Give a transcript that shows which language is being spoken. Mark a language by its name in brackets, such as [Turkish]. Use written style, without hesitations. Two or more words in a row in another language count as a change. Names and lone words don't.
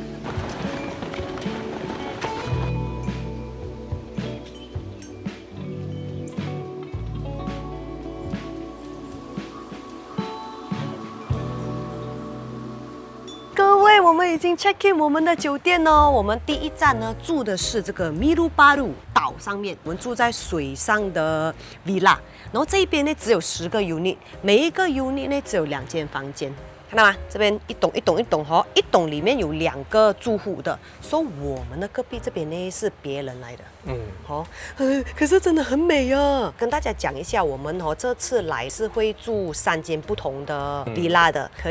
[Chinese] 各位，我們已經 [English] check in [Chinese] 我們的酒店哦。我們第一站呢住的是這個米魯巴魯島上面，我們住在水上的 villa。然後這一邊呢只有10個 unit， 每一個 unit 呢只有2間房間。看到嗎？這邊一棟哈，一棟裡面有2個住戶的，所以我們的隔壁這邊呢是別人來的。好，可是真的很美啊！跟大家講一下，我們這次來是會住3間不同的 villa 的，可以